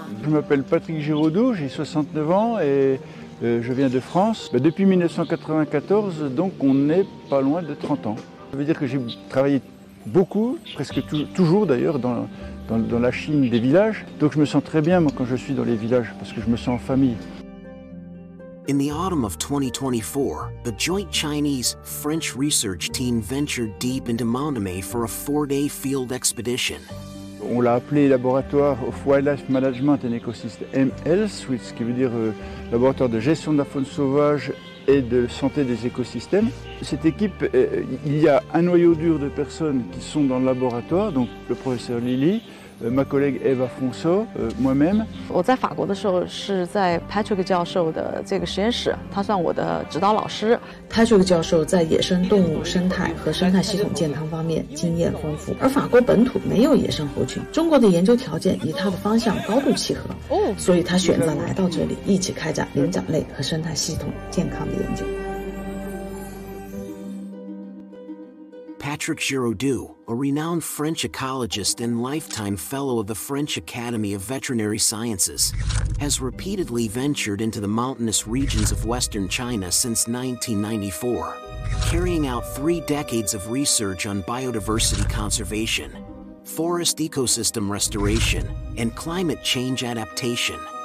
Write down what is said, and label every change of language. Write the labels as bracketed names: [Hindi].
[French] Je m'appelle Patrick Giraudeau, j'ai 69 ans et je viens de France. Depuis 1994, donc on n'est pas loin de 30 ans. Ça veut dire que j'ai travaillé beaucoup, presque toujours d'ailleurs, dans la Chine des villages. Donc je me sens très bien moi, quand je suis dans les villages, parce que je me sens en famille. [English] In the autumn of 2024, the joint Chinese-French research team ventured deep into Mount Aimé for a four-day field expedition. [French] On l'a appelé Laboratoire of Wildlife Management and Ecosystem Health, ce qui veut dire Laboratoire de gestion de la faune sauvage et de santé des écosystèmes. Cette équipe, il y a un noyau dur de personnes qui sont dans le laboratoire, donc le professeur Lily, ma collègue Eva Fonceau, moi-même. J'étais en France quand j'étais dans [Chinese] Patrick 教授的这个实验室，他算我的指导老师。 Patrick 教授在野生动物生态和生态系统健康方面经验丰富，而法国本土没有野生猴群，中国的研究条件与他的方向高度契合，所以他选择来到这里一起开展灵长类和生态系统健康的研究。 [English] Patrick Giraudeau, a renowned French ecologist and lifetime fellow of the French Academy of Veterinary Sciences, has repeatedly ventured into the mountainous regions of Western China since 1994, carrying out three decades of research on biodiversity conservation, forest ecosystem restoration, and climate change adaptation.